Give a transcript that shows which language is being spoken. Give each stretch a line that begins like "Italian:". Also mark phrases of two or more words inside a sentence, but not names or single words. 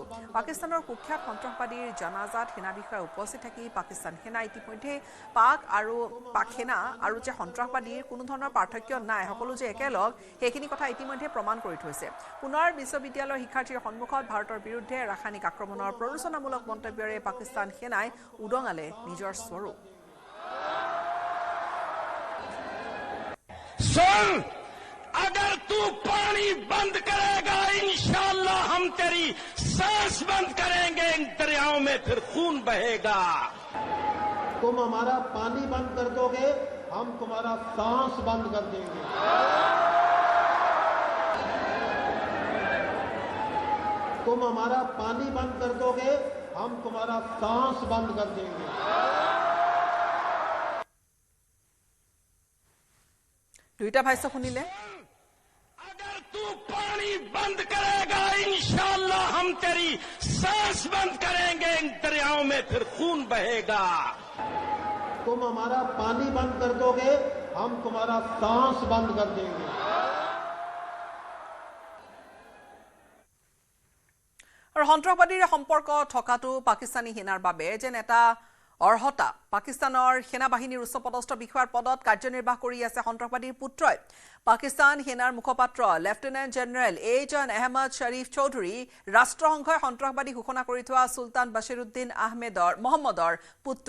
Assamese: পাকিস্তানৰ কুখ্যাত সন্ত্ৰাসবাদীৰ জানাজাত সেনা বিষয়া উপস্থিত থাকি পাকিস্তান সেনা ইতিমধ্যে পাক সেনা আৰু যে সন্ত্ৰাসবাদীৰ কোনো ধৰণৰ পাৰ্থক্য নাই, সকলো যে একেলগ, সেইখিনি কথা ইতিমধ্যে প্ৰমাণ কৰি থৈছে। পুনৰ বিশ্ববিদ্যালয়ৰ শিক্ষাৰ্থীৰ সন্মুখত ভাৰতৰ বিৰুদ্ধে ৰাসায়নিক আক্ৰমণৰ প্ৰৰোচনামূলক মন্তব্যৰে পাকিস্তান সেনাই উদঙালে নিজৰ স্বৰূপ।
Hindi: अगर तू पानी बंद करेगा इंशाअल्लाह हम तेरी सांस बंद करेंगे, इन दरियाओं में फिर खून बहेगा। तुम हमारा पानी बंद कर दोगे, हम तुम्हारा सांस बंद कर देंगे। तुम हमारा पानी बंद कर दोगे, हम तुम्हारा सांस बंद कर देंगे।
Assamese: দুইটা ভাষ্য শুনিলে।
Hindi: अगर तू पानी बंद करेगा इंशाअल्लाह हम तेरी सांस बंद करेंगे इन दरियाओं में फिर खून बहेगा। तुम हमारा पानी बंद कर दोगे, हम तुम्हारा सांस बंद कर देंगे।
Assamese: और সন্ত্ৰাসবাদীৰ সম্পৰ্ক থকাটো পাকিস্তানী সেনাৰ বাবে যেন এটা অৰ্হতা। পাকিস্তানৰ সেনাবাহিনীৰ উচ্চপদস্থ বিষয়াৰ পদত কাৰ্যনিৰ্বাহ কৰি আছে সন্ত্ৰাসবাদীৰ পুত্ৰই। পাকিস্তান সেনাৰ মুখপাত্ৰ লেফটেনেণ্ট জেনেৰেল এইজান আহমদ শ্বৰীফ চৌধুৰী ৰাষ্ট্ৰসংঘই সন্ত্ৰাসবাদী ঘোষণা কৰি থোৱা সুলতান বাছিৰুদ্দিন মহম্মদৰ পুত্ৰ।